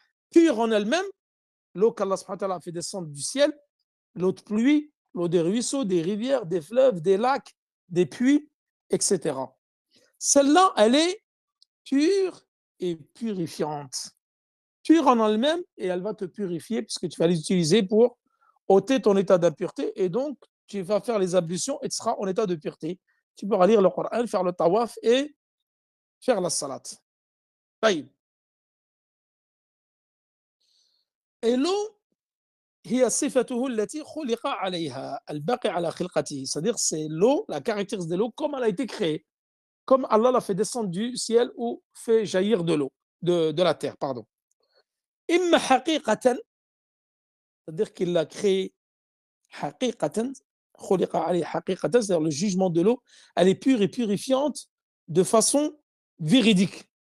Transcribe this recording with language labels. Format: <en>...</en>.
<fr>Pure en elle-même, l'eau qu'Allah subhanahu wa ta'ala a fait descendre du ciel, l'eau de pluie, l'eau des ruisseaux, des rivières, des fleuves, des lacs, des puits, etc. Celle-là, elle est pure et purifiante. pure en elle-même et elle va te purifier puisque tu vas l'utiliser pour ôter ton état d'impureté et donc tu vas faire les ablutions et tu seras en état de pureté. Tu pourras lire le Coran, faire le tawaf et faire la salat. Et l'eau,</fr> <ar>هي صفته التي خلق عليها الباقي على خلقته.</ar> <fr>C'est-à-dire c'est l'eau, la caractéristique de l'eau comme elle a été créée, comme Allah l'a fait descendre du ciel ou fait jaillir de l'eau, de la terre, pardon.</fr> <ar>إما حقيقة,</ar> <fr>c'est-à-dire qu'il l'a créé</fr> <ar>حقيقة, خلق عليه حقيقة,</ar> <fr>c'est-à-dire le jugement de l'eau, elle est pure et purifiante de façon véridique.</fr>